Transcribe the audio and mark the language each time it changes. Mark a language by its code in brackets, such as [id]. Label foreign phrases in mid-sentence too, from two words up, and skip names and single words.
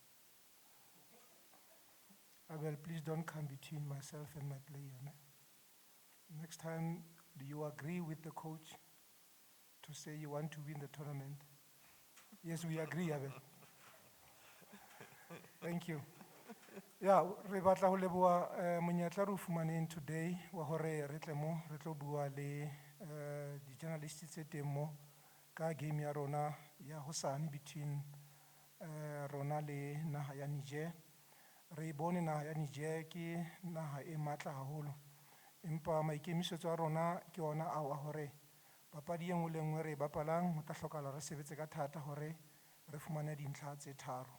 [en] Abel, please don't come between myself and my player. [st] Ne? [en] Next time, do you agree with the coach to say you want to win the tournament? Yes, we agree, Abel. Thank you. Yeah, [st] re batla ho leboha monyetla re o fumaneng today wa hore re tle mo re tlo bua le di journalists tse teng mo ka game ya rona ya hosane between rona le naha ya Niger. Re bone naha ya Niger ke naha e matla haholo, empa maikemisetso a rona ke ona a wa hore papadi e nngwe le nngwe re bapalang ho tla hlokahala re sebetse ka thata hore re fumane dintlha tse tharo.